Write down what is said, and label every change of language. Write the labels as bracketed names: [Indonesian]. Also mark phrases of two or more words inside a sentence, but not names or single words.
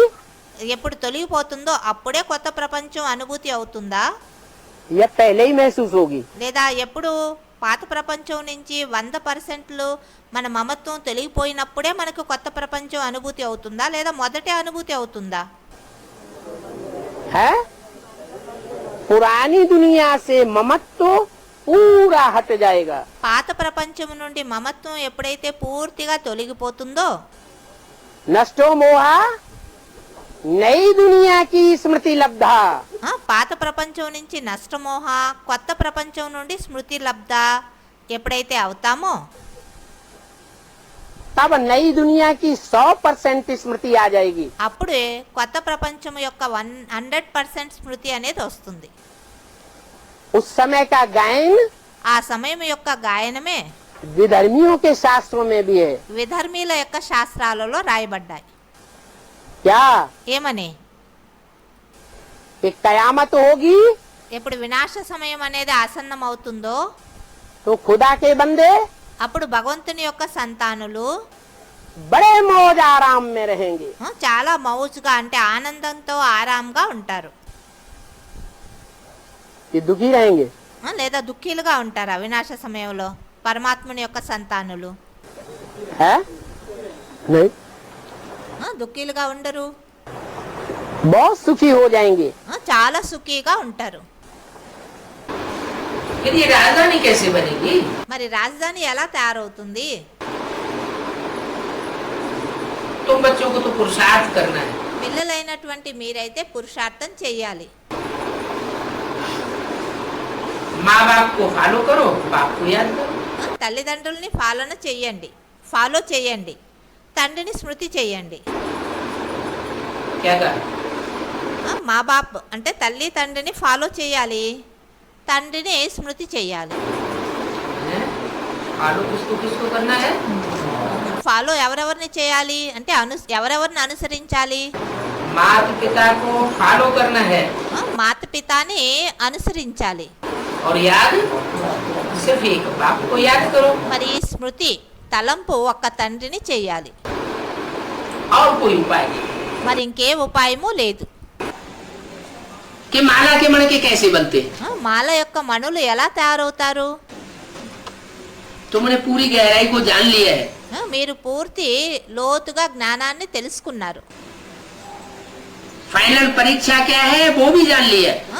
[Telugu] ఎప్పుడు తొలగిపోతుందో అప్పుడే కొత్త ప్రపంచం అనుభూతి అవుతుందా? [Hindi] या पहले ही महसूस होगी? [Telugu] లేదా ఎప్పుడు పాత ప్రపంచం నుంచి 100% మన మమత్వం తొలగిపోయినప్పుడే మనకు కొత్త ప్రపంచం అనుభూతి అవుతుందా, లేదా మొదటే అనుభూతి అవుతుందా? [Hindi] है पुरानी दुनिया से ममत्व पूरा हट जाएगा [Telugu] పాత ప్రపంచం నుండి మమత్వం ఎప్పుడైతే పూర్తిగా తొలగిపోతుందో [Hindi] नष्टो मोहा नई दुनिया की स्मृति लब्धा [Telugu] పాత ప్రపంచం నుంచి నష్టమోహ, కొత్త ప్రపంచం నుండి స్మృతి లబ్ధ ఎప్పుడైతే అవుతామో [Hindi] तब नई दुनिया की 100% स्मृति आ जाएगी [Telugu] అప్పుడే కొత్త ప్రపంచం యొక్క 100% స్మృతి అనేది వస్తుంది. [Hindi] उस समय का गायन [Telugu] ఆ సమయం యొక్క గాయనమే [Hindi] विधर्मियों के शास्त्रों में भी है [Telugu] విధర్మీల యొక్క శాస్త్రాలలో రాయబడ్డాయి. [Hindi] क्या [Telugu] ఏమని? [Hindi] कि कयामत होगी [Telugu] ఎప్పుడు వినాశ సమయం అనేది ఆసన్నం అవుతుందో [Hindi] तो खुदा के बंदे [Telugu] అప్పుడు భగవంతుని యొక్క సంతానులు [Hindi] बड़े मौज आराम में रहेंगे [Telugu] చాలా మౌజుగా అంటే ఆనందంతో ఆరాంగా ఉంటారు. [Hindi] ये दुखी रहेंगे [Telugu] లేదా దుఃఖీలుగా ఉంటారా వినాశ సమయంలో పరమాత్ముని యొక్క సంతానులు? [Hindi] है नहीं [Telugu] దుఃఖీలుగా ఉండరు, [Hindi] बहुत सुखी हो जाएंगे [Telugu] చాలా సుఖీగా ఉంటారు. [Hindi] फिर ये राजधानी कैसे बनेगी? [Telugu] మరి రాజధాని ఎలా తయారవుతుంది? [Hindi] तुम बच्चों को तो पुरुषार्थ करना है, [Telugu] పిల్లలైనటువంటి మీరైతే పురుషార్థం చెయ్యాలి. [Hindi] माँ बाप को फॉलो करो, बाप को याद करो. [Telugu] తల్లిదండ్రుల్ని ఫాలో చేయండి, తండ్రిని స్మృతి చేయండి. [Hindi] क्या कहा? माँ बाप [Telugu] అంటే తల్లి తండ్రిని ఫాలో చేయాలి, తండ్రిని స్మృతి చేయాలి. [Hindi] हैं? फॉलो किसको किसको करना है? [Telugu] ఫాలో ఎవరెవరిని చేయాలి అంటే ఎవరెవరిని అనుసరించాలి? [Hindi] माता पिता को फॉलो करना है [Telugu] మాత పితాని అనుసరించాలి. [Hindi] और याद सिर्फ एक बाप को याद करो, [Telugu] మరి స్మృతి తలంపు ఒక్క తండ్రిని చేయాలి. [Hindi] और कोई उपाय नहीं. [Telugu] మరి ఇంకే ఉపాయము లేదు. [Hindi] कि माला के मणके कैसे बनते? [Telugu] మాల యొక్క మణులు ఎలా తయారవుతారు? [Hindi] तुमने पूरी गहराई को जान लिया है, [Telugu] మీరు పూర్తి లోతుగా జ్ఞానాన్ని తెలుసుకున్నారు. [Hindi] फाइनल परीक्षा क्या है वो भी जान लिया है.